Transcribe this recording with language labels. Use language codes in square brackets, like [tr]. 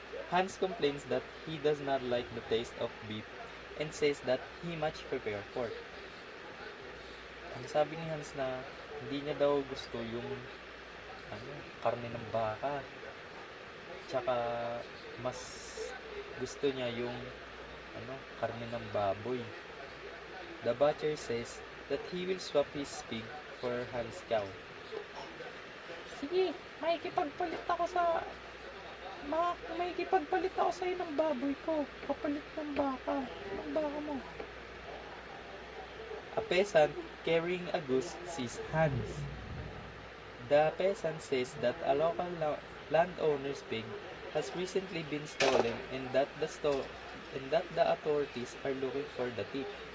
[en] Hans complains that he does not like the taste of beef and says that he much prefer pork. [tl] Ang sabi ni Hans na hindi niya daw gusto yung karne ng baka. Tsaka mas gusto niya yung karne ng baboy. [en] The butcher says that he will swap his pig for Hans' cow. [tl] Sige, makikipagpalit ako sa'yo ng baboy ko. Kapalit ng baka. Ng baka mo. [en] A peasant carrying a goose sees Hans. The peasant says that a local landowner's pig has recently been stolen and that the authorities are looking for the thief.